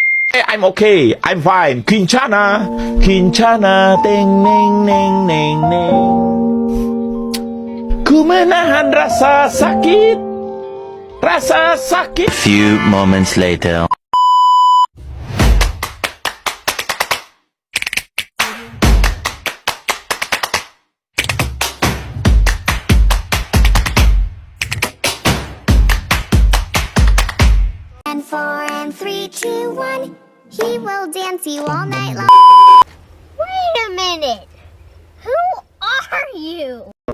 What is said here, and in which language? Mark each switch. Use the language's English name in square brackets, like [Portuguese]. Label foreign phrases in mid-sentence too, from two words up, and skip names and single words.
[English] I'm okay, I'm fine. Kincana, Kincana, teng neng neng neng neng. [Indonesian] Ku menahan rasa sakit, rasa sakit. [English] Few moments later. And 4 and 3, 2, 1. He will dance you all night long. Wait a minute. Who are you?